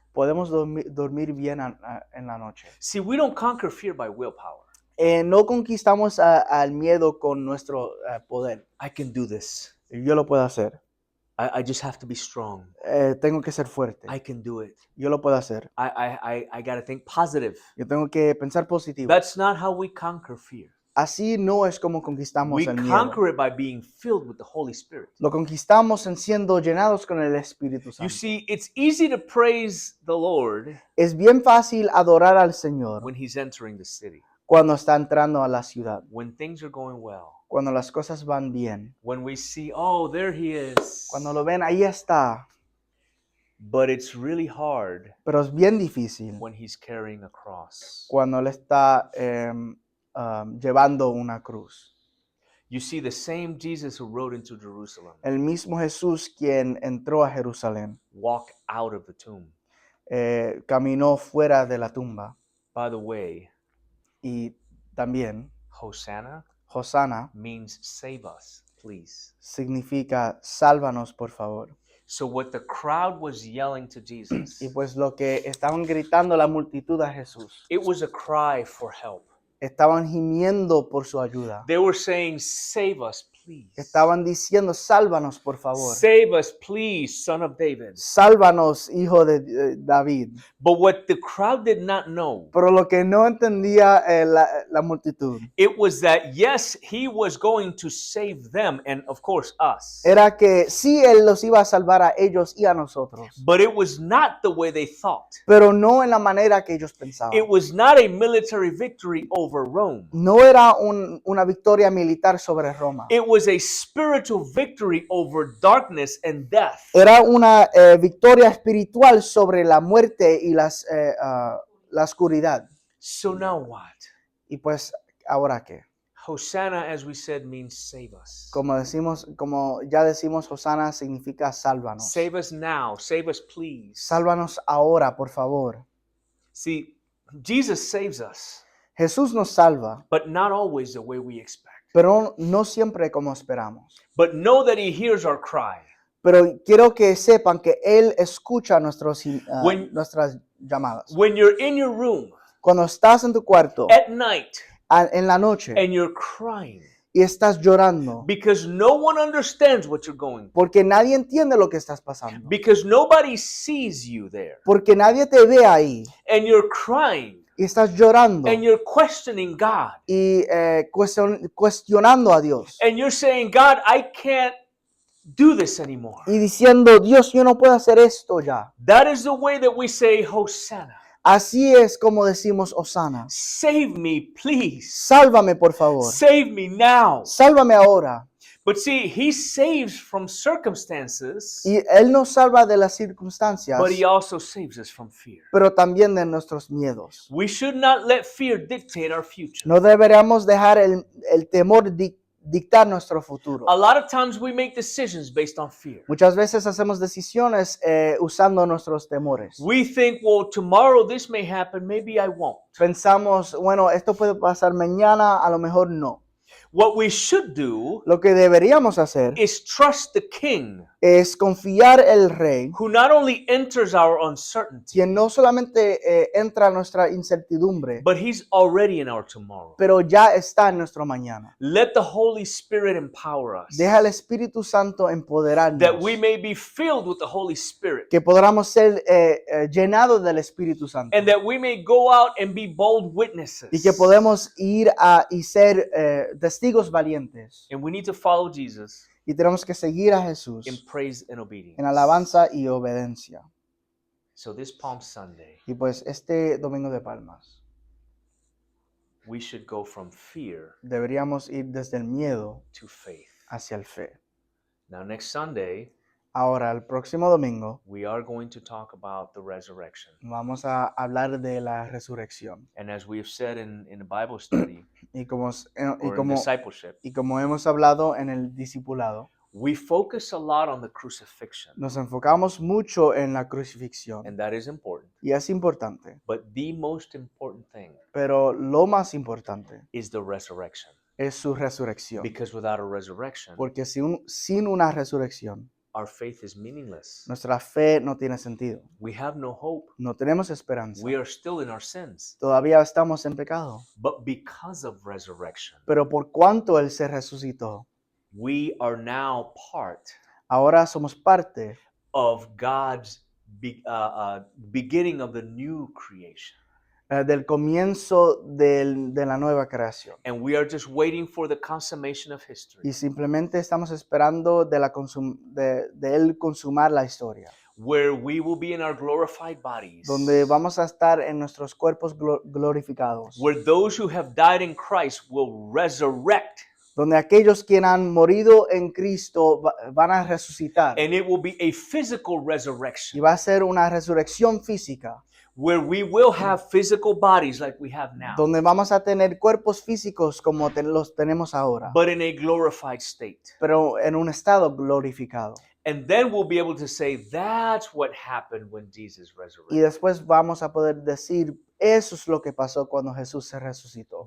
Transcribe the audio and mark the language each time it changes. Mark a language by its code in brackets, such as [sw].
[es] podemos dormir bien en la noche. [en] See, we don't conquer fear by willpower. [es] No conquistamos al miedo con nuestro poder. [en] I can do this. [es] Yo lo puedo hacer. [en] I just have to be strong. [es] Tengo que ser fuerte. [en] I can do it. [es] Yo lo puedo hacer. [en] I got to think positive. [es] Yo tengo que pensar positivo. [en] That's not how we conquer fear. [es] Así no es como conquistamos [en] We [es] el miedo. [en] conquer it by being filled with the Holy Spirit. [es] Lo conquistamos en siendo llenados con el Espíritu [en] You [es] Santo. [en] see, it's easy to praise the Lord [es] Es bien fácil adorar al Señor [en] when He's entering the city, [es] cuando está entrando a la ciudad, [en] when things are going well, [es] cuando las cosas van bien. [en] when we see, oh, there He is. [es] Cuando lo ven, ahí está. [en] But it's really hard [es] Pero es bien difícil [en] when He's carrying a cross. [es] cuando Él está llevando una cruz. [en] You see, the same Jesus who rode into Jerusalem [es] El mismo Jesús quien entró a Jerusalén, [en] walked out of the tomb. [es] caminó fuera de la tumba. [en] By the way, [es] Y también [en] Hosanna [es] Hosanna [en] means save us, please. [es] significa sálvanos, por favor. [en] So what the crowd was yelling to Jesus, [es] Y pues lo que estaban gritando la multitud a Jesús, [en] it was a cry for help. [es] estaban gimiendo por su ayuda. [en] They were saying, save us, please. [es] Estaban diciendo, sálvanos, por favor. [en] Save us, please, son of David. [es] Sálvanos, hijo de David. [en] But what the crowd did not know, [es] Pero lo que no entendía la multitud [en] it was that, yes, he was going to save them and, of course, us. [es] era que sí, Él los iba a salvar a ellos y a nosotros, [en] But it was not the way they thought. [es] pero no en la manera que ellos pensaban. [en] It was not a military victory over Rome. [es] No era una victoria militar sobre Roma. [en] It was a spiritual victory over darkness and death. [es] Era una victoria espiritual sobre la muerte y la oscuridad. [en] So now what? [es] Y pues, ¿ahora qué? [en] Hosanna, as we said, means save us. [es] Como ya decimos, Hosanna significa sálvanos. [en] Save us now. Save us, please. [es] Sálvanos ahora, por favor. [en] See, Jesus saves us, [es] Jesús nos salva, [en] but not always the way we expect. [es] pero no siempre como esperamos. [en] But know that He hears our cry. [es] Pero quiero que sepan que Él escucha [en] When- [es] nuestras llamadas. [en] When you're in your room [es] Cuando estás en tu cuarto [en] at night [es] en la noche [en] and you're crying [es] y estás llorando, [en] because no one understands what you're going through, [es] porque nadie entiende lo que estás pasando, [en] because nobody sees you there, [es] porque nadie te ve ahí [en] and you're crying [es] y estás llorando [en] and you're questioning God, [es] y cuestionando a Dios [en] and you're saying, God, I can't do this anymore. [es] y diciendo, Dios, yo no puedo hacer esto ya. [en] That is the way that we say Hosanna. [es] Así es como decimos Hosanna. [en] Save me, please. [es] Sálvame, por favor. [en] Save me now. [es] Sálvame ahora. [en] But see, He saves from circumstances, [es] Y Él nos salva de las circunstancias, [en] but He also saves us from fear. [es] pero también de nuestros miedos. [en] We should not let fear dictate our future. [es] No deberíamos dejar el temor dictar nuestro futuro. [en] A lot of times we make decisions based on fear. [es] Muchas veces hacemos decisiones usando nuestros temores. [en] We think, well, tomorrow this may happen, maybe I won't. [es] Pensamos, bueno, esto puede pasar mañana, a lo mejor no. [en] What we should do [es] Lo que deberíamos hacer [en] is trust the King, [es] es confiar el Rey, [en] who not only enters our uncertainty, [es] quien no solamente entra a nuestra incertidumbre, [en] but He's already in our tomorrow. [es] pero ya está en nuestro mañana. [en] Let the Holy Spirit empower us, [es] Deja al Espíritu Santo empoderarnos, [en] that we may be filled with the Holy Spirit, [es] que podamos ser llenados del Espíritu Santo [en] and that we may go out and be bold witnesses. [es] y que podemos ir y ser testigos valientes. [en] And we need to follow Jesus [es] Y tenemos que seguir a Jesús [en] in praise and obedience. [es] en alabanza y obediencia. [en] So this Palm Sunday, [es] Y pues este Domingo de Palmas [en] we should go from fear [es] deberíamos ir desde el miedo [en] to faith. [es] hacia el fe. [en] Now, next Sunday, [es] Ahora, el próximo domingo [en] we are going to talk about the resurrection. [es] vamos a hablar de la resurrección. [en] And as we have said in the Bible study [es] Y como, [en] or in discipleship, [es] y como hemos hablado en el discipulado, [en] we focus a lot on the crucifixion, [es] nos enfocamos mucho en la crucifixión. [en] and that is important. [es] Y es importante. [en] But the most important thing [es] Pero lo más importante [en] is the resurrection. [es] es su resurrección. [en] Because without a resurrection, [es] Porque sin una resurrección, [en] our faith is meaningless. [es] nuestra fe no tiene sentido. [en] We have no hope. [es] No tenemos esperanza. [en] We are still in our sins. [es] Todavía estamos en pecado. [en] But because of resurrection, [es] Pero por cuanto Él se resucitó, [en] we are now part [es] ahora somos parte [en] of God's beginning of the new creation. [es] del comienzo de la nueva creación. [en] And we are just waiting for the consummation of history, [es] Y simplemente estamos esperando de Él consumar la historia, [en] where we will be in our glorified bodies, [es] donde vamos a estar en nuestros cuerpos glorificados, [en] where those who have died in Christ will resurrect, [es] donde aquellos quienes han morido en Cristo van a resucitar. [en] and it will be a physical [es] Y [en] resurrection, [es] va a ser una resurrección física, [en] where we will have physical bodies like we have now, [es] donde vamos a tener cuerpos físicos como los tenemos ahora, [en] but in a glorified state. [es] pero en un estado glorificado. [en] And then we'll be able to say, that's what happened when Jesus [es] Y [en] resurrected. [es] después vamos a poder decir, eso es lo que pasó cuando Jesús se resucitó.